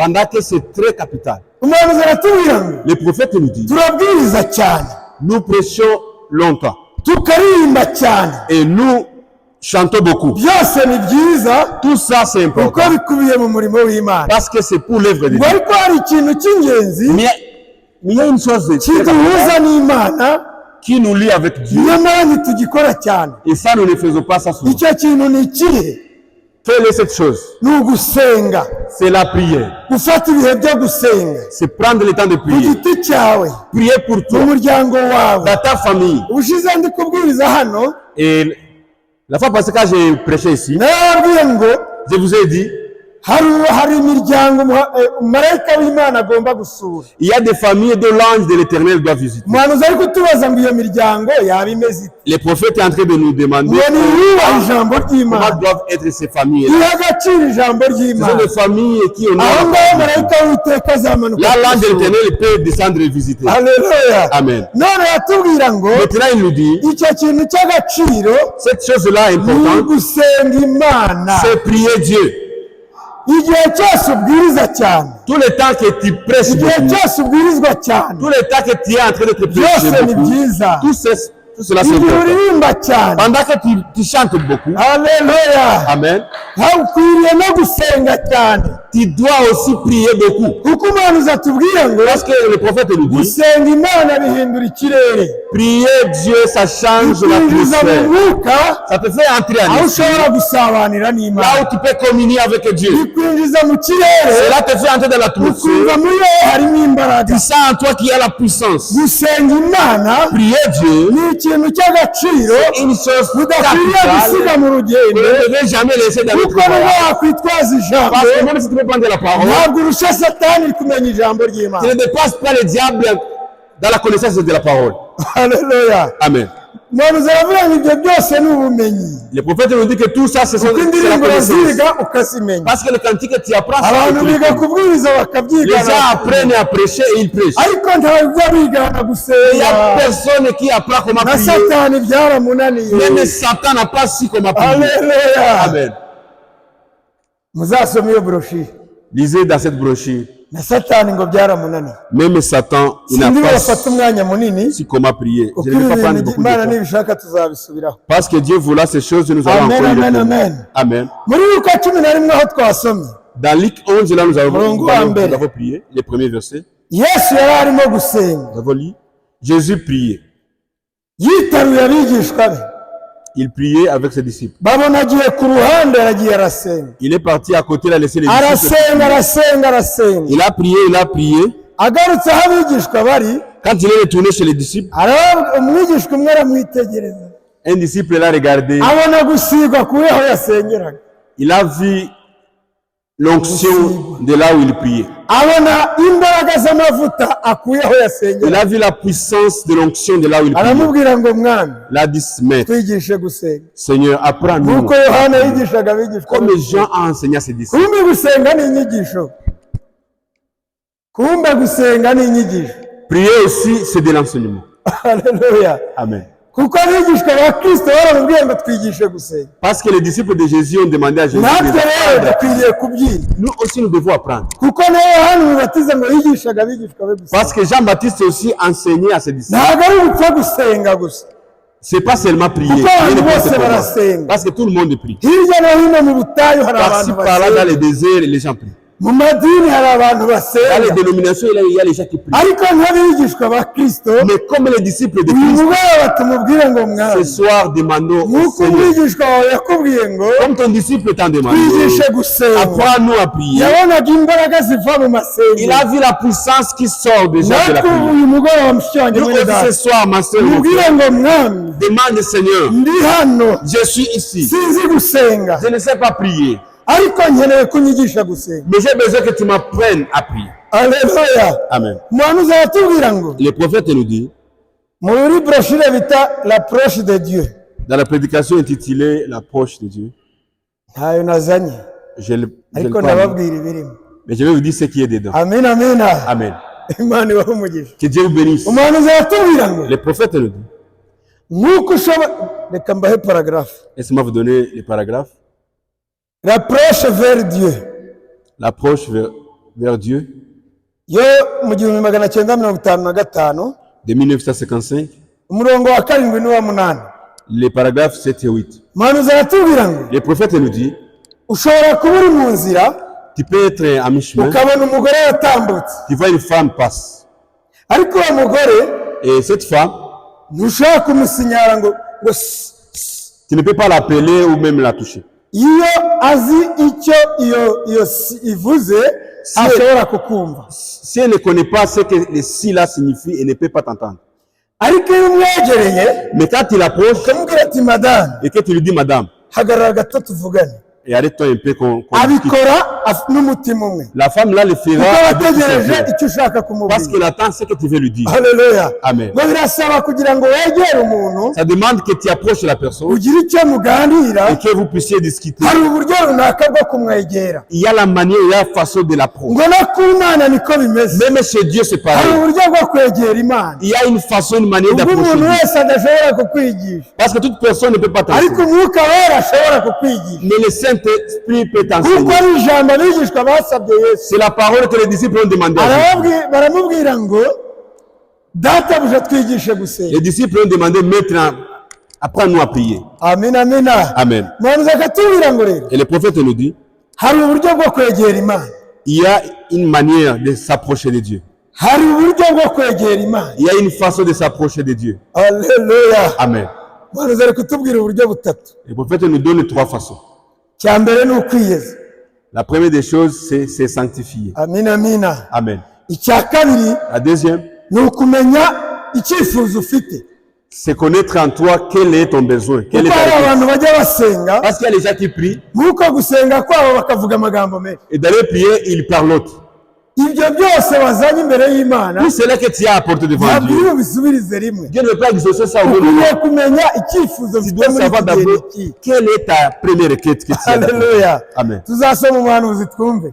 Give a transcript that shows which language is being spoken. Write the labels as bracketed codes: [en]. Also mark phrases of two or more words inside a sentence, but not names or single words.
[fr] Pendant que c'est très capital. [rw] Umuhanuzi aratubwira ngo [fr] Le prophète nous dit, [rw] turabwiriza cyane [fr] nous prêchons longtemps [rw] tukaririmba cyane [fr] et nous chantons beaucoup. [rw] byose ni byiza [fr] Tout ça, c'est [rw] kuko [fr] important [rw] bikubiye mu murimo w'Imana. [fr] parce que c'est pour l'œuvre de [rw] ngo [fr] Dieu. [rw] ariko hari ikintu cy'ingenzi [fr] Mais il y a une chose très [rw] kiduhuza [fr] capitale [rw] n'Imana [fr] qui nous lie avec Dieu. [rw] nyamara ntitugikora cyane. [fr] Et ça, nous ne faisons pas ça souvent. [rw] Icyo kintu ni ikihe? [fr] Quelle est cette chose? [rw] ni ugusenga, [fr] C'est la prière. [rw] gufata ibihe byo gusenga [fr] C'est prendre le temps de [rw] ku [fr] prier. [rw] giti cyawe, [fr] Prier pour [rw] mu [fr] toi, [rw] muryango wawe. [fr] dans ta famille. [rw] Ubushize ndi kubwiriza hano [fr] Et la fois passée, quand j'ai prêché ici, [rw] narababwiye ngo [fr] je vous ai dit, [rw] hari imiryango marayika w'Imana agomba gusura. [fr] il y a des familles dont l'ange de l'Éternel doit visiter. [rw] Umuhanuzi ari kutubaza ngo iyo miryango yaba imeze ite? [fr] Le prophète est en train de nous demander [rw] ngo niyubahe ijambo [fr] comment [rw] ry'Imana, [fr] doivent être ces familles. [rw] ihe agaciro ijambo [fr] Ce sont [rw] ry'Imana. [fr] des familles qui [rw] aho ngaho [fr] honorent. [rw] marayika w'Uwiteka azamanuka [fr] Là, l'ange de [rw] gusura. [fr] l'Éternel peut descendre et visiter. [rw] Haleluya. [fr] Amen. [rw] none yatubwira ngo [fr] Maintenant, il nous dit, [rw] icyo kintu cy'agaciro [fr] cette chose-là [rw] ni [fr] importante, [rw] ugusenga Imana. [fr] c'est prier Dieu. [rw] Igihe cyose ubwiriza cyane, [fr] Tout le temps que tu prêches [rw] igihe [fr] beaucoup, [rw] cyose ubwirizwa cyane, [fr] tout le temps que tu es en train de te [rw] byose [fr] prêcher [rw] ni [fr] beaucoup, [rw] byiza. [fr] tout cela c'est [rw] Igihe [fr] important. [rw] uririmba cyane, [fr] Pendant que tu chantes beaucoup, [rw] haleluya, [fr] Amen, [rw] ukwiriye no gusenga cyane, [fr] tu dois aussi prier beaucoup. [rw] kuko umuhanuzi atubwira ngo [fr] Parce que le prophète nous dit, [rw] gusenga Imana bihindura ikirere, [fr] prier Dieu, ça change [rw] bikwinjiza mu [fr] l'atmosphère. [rw] mwuka [fr] Ça te fait entrer en [rw] aho [fr] esprit. [rw] ushobora gusabanira n'Imana, [fr] Là où tu peux communier avec Dieu. [rw] bikwinjiza mu kirere, [fr] Cela te fait entrer dans l'atmosphère. [rw] ukumva muri wowe harimo imbaraga. [fr] Tu sens en toi qu'il y a la puissance. [rw] Gusenga Imana [fr] Prier Dieu, [rw] ni ikintu cy'agaciro [fr] une chose [rw] udakwiriye gusiga [fr] capitale. [rw] mu [fr] Vous [rw] rugendo, [fr] ne devez jamais laisser dans notre [rw] kuko niba [fr] voyage. [rw] wakwitwaza ijambo [fr] Parce que même si tu peux prendre la parole, [rw] ntabwo urusha Satani kumenya ijambo [fr] tu [rw] ry'Imana. [fr] ne dépasses pas le diable dans la connaissance de la parole. [rw] Haleluya. [fr] Amen. [rw] Umuhanuzi aravuga ngo ibyo byose ni ubumenyi, [fr] Le prophète nous dit que tout ça, c'est [rw] kuko [fr] la [rw] indirimbo [fr] connaissance. [rw] uraziga ukazimenya. [fr] Parce que le cantique que tu apprends, c'est [rw] Abantu [fr] que tu [rw] biga [fr] l'écoutes. [rw] kubwiriza [fr] Les [rw] bakabyigana, [fr] gens apprennent à prêcher et ils prêchent. [rw] ariko ntabwo bigana [fr] Il n'y a [rw] gusenga. [fr] personne qui apprend comment [rw] Na [fr] prier. [rw] Satani byaramunaniye. [fr] Même Satan n'a pas su comment prier. [rw] Haleluya. [fr] Amen. [rw] Muzasome iyo broshire. [fr] Lisez dans cette brochure. [rw] Na Satani ngo byaramunaniye. [fr] Même Satan, il n'a [rw] Sindi [fr] pas [rw] bafata umwanya munini, [fr] su comment prier. [rw] kuko [fr] Je ne vais pas [rw] ibi [fr] prendre [rw] bintu [fr] beaucoup de [rw] Imana [fr] temps. [rw] nibishaka tuzabisubiraho. [fr] Parce que Dieu voulait ces choses, nous allons [rw] Amen, [fr] encore y [rw] amen, [fr] retourner. [rw] amen. [fr] Amen. [rw] Muri Luka 11 aho twasomye, [fr] Dans Luc 11, là, nous [rw] Murongo wa mbere. [fr] avons prié les premiers versets. [rw] Yesu yari arimo gusenga, [fr] Nous avons lu. Jésus priait. [rw] yitaruye abigishwa be, [fr] Il priait avec ses disciples. [rw] babona agiye ku ruhande, aragiye arasenga, [fr] Il est parti à côté, il a laissé les disciples. [rw] arasenga arasenga arasenga. [fr] Il a prié. [rw] Agarutse aho abigishwa bari, [fr] Quand il est retourné chez les disciples, [rw] umwigishwa umwe aramwitegereza, [fr] un disciple l'a regardé. [rw] abona gusigwa kuri aho yasengeraga, [fr] Il a vu l'onction de là où il priait. [rw] abona imbaraga z'amavuta akuye aho [fr] Il [rw] yasengeraga, [fr] a vu la puissance de l'onction de là où il priait. [rw] aramubwira ngo mwami [fr] Il a dit, Maître, [rw] twigishe gusenga, [fr] Seigneur, apprends-nous. [rw] nk'uko Yohana yigishaga abigishwa [fr] Comme [rw] be. [fr] Jean a enseigné à ses disciples. [rw] Kumbe gusenga ni inyigisho, kumbe gusenga ni inyigisho. [fr] Prier aussi, c'est de l'enseignement. [rw] Haleluya. [fr] Amen. [rw] Kuko abigishwa ba Kristo baramubwiye ngo twigishe gusenga, [fr] Parce que les disciples de Jésus ont demandé à Jésus [rw] natwe rero [fr] d'apprendre. [rw] dukwiriye kubyiga, [fr] Nous aussi, nous devons apprendre. [rw] kuko na Yohana umubatiza ngo yigishaga abigishwa be gusenga. [fr] Parce que Jean-Baptiste aussi enseigné à ses disciples. [rw] Ntabwo ari ugupfa gusenga gusa, [fr] C'est pas seulement prier. [rw] kuko [fr] Prier [rw] abantu [fr] ne [rw] bose [fr] peut pas. [rw] barasenga. [fr] Parce que tout le monde prie. [rw] Hirya no hino mu butayu hari [fr] Par-ci, [rw] abantu [fr] par-là, dans [rw] basenga, [fr] les déserts, les gens prient. [rw] mu madini hari abantu [fr] Dans les [rw] basenga [fr] dénominations, il y a les gens qui prient. [rw] ariko nk'abigishwa ba Kristo [fr] Mais comme les disciples de [rw] uyu [fr] Christ, [rw] mugoroba tumubwire ngo [fr] ce [rw] mwami [fr] soir, demandons au [rw] nk'uko [fr] Seigneur, [rw] umwigishwa wawe yakubwiye ngo [fr] comme ton disciple t'a demandé, [rw] twigishe gusenga [fr] apprends-nous à prier. [rw] yabonaga imbaraga ziva mu [fr] Il [rw] masengero [fr] a vu la puissance qui sort déjà de la [rw] natwe [fr] prière. [rw] uyu mugoroba mushiki wanjye [fr] Nous [rw] mwene [fr] aussi ce [rw] data [fr] soir, ma soeur, mon [rw] mubwire [fr] frère, [rw] ngo mwami [fr] demande Seigneur, [rw] ndi hano [fr] je suis ici. [rw] sinzi gusenga [fr] Je ne sais pas prier, [rw] ariko nkeneye kunyigisha gusenga [fr] mais j'ai besoin que tu m'apprennes à prier. [rw] aleluya [fr] Amen. [rw] umuhanuzi aratubwira ngo [fr] Le prophète nous dit, [rw] muri broshire bita l'approche de Dieu [fr] dans la prédication intitulée L'approche de Dieu, [rw] ntayo nazanye [fr] je le [rw] ariko [fr] parle, [rw] ndababwira ibirimo [fr] mais je vais vous dire ce qui est dedans. [rw] amina amina [fr] Amen. [rw] imana ibahe umugisha [fr] Que Dieu vous bénisse. [rw] umuhanuzi aratubwira ngo [fr] Le prophète nous dit, [rw] nk'uko ushobora reka mbahe paragraphe [fr] laissez-moi vous donner les paragraphes. [rw] l'approche vers Dieu [fr] L'approche vers Dieu [rw] yo mu 1955 [fr] de 1955, [rw] umurongo wa 7 n'uwa 8 [fr] les paragraphes 7 et 8. [rw] umuhanuzi aratubwira ngo [fr] Le prophète nous dit, [rw] ushobora kuba uri mu nzira [fr] tu peux être à mi-chemin, [rw] ukabona umugore yatambutse [fr] tu vois une femme passe. [rw] ariko uwo mugore [fr] Et cette femme, [rw] ntushobora kumusinyara ngo [fr] tu ne peux pas l'appeler ou même la toucher. [rw] iyo azi icyo iyo ivuze ashobora kukumva [fr] Si elle ne connaît pas ce que les si là signifient, elle ne peut pas t'entendre. [rw] ariko iyo umwegereye [fr] Mais quand il approche [rw] ukamubwira ati madame [fr] et que tu lui dis, madame, [rw] hagarara gato tuvugane [fr] et arrête-toi un peu qu'on discute. [rw] abikora n'umutima umwe [fr] La femme là le [rw] kuko [fr] fera [rw] aba [fr] avec tout son [rw] ategereje [fr] cœur. [rw] icyo ushaka [fr] Parce [rw] kumubwira [fr] qu'elle attend ce que tu veux lui dire. [rw] haleluya [fr] Amen. [rw] ngo birasaba kugira ngo wegere umuntu [fr] Ça demande que tu approches la personne [rw] ugire icyo muganira [fr] et que vous puissiez discuter. [rw] hari uburyo runaka bwo kumwegera [fr] Il y a la manière, il y a la façon de l'approcher. [rw] ngo no ku Mana niko bimeze [fr] Même chez Dieu, c'est [rw] hari [fr] pareil. [rw] uburyo bwo kwegera Imana [fr] Il y a une façon, une manière [rw] ubwo [fr] d'approcher [rw] umuntu [fr] Dieu. [rw] wese adashobora kukwigisha [fr] Parce que toute personne ne peut pas [rw] ariko [fr] t'enseigner. [rw] umwuka wera ashobora kukwigisha [fr] Mais le Saint-Esprit peut [rw] kuko [fr] t'enseigner. [rw] ari ijambo abigishwa basabye Yesu [fr] C'est la parole que les disciples ont demandé à Jésus. [rw] baramubwira ngo databuja twigishe gusenga [fr] Les disciples ont demandé maintenant, apprends-nous à prier. [rw] amina amina [fr] Amen. [rw] umuhanuzi akatubwira ngo rero [fr] Et le prophète nous dit, [rw] hari uburyo bwo kwegera Imana [fr] il y a une manière de s'approcher de Dieu. [rw] hari uburyo bwo kwegera Imana [fr] Il y a une façon de s'approcher de Dieu. [rw] haleluya [fr] Amen. [rw] umuhanuzi ari kutubwira uburyo butatu [fr] Le prophète nous donne 3 façons. [rw] cya mbere ni ukwiyeza [fr] La première des choses, c'est sanctifier. [rw] amina amina [fr] Amen. [rw] icya kabiri [fr] La deuxième, [rw] ni ukumenya icyifuzo ufite [fr] c'est connaître en toi quel est ton besoin. Quel est [rw] kuko hari [fr] ta requête. [rw] abantu bajya basenga [fr] Parce qu'il y a les gens qui prient, [rw] nk'uko gusenga kwabo bakavuga amagambo menshi [fr] et dans les prières, ils parlent l'autre. [rw] ibyo byose wazanye imbere y'Imana [fr] Tout cela que tu as apporté devant [rw] ntabwo [fr] Dieu. [rw] uri bubisubirize rimwe [fr] Dieu ne veut pas exaucer ça au [rw] ukwiriye [fr] nom. [rw] kumenya icyifuzo [fr] Tu [rw] ufite [fr] dois [rw] muri [fr] savoir [rw] iki gihe [fr] d'abord [rw] n'iki [fr] quelle est ta première requête que tu as. [rw] haleluya [fr] Amen. [rw] tuzasoma umuhanuzi twumve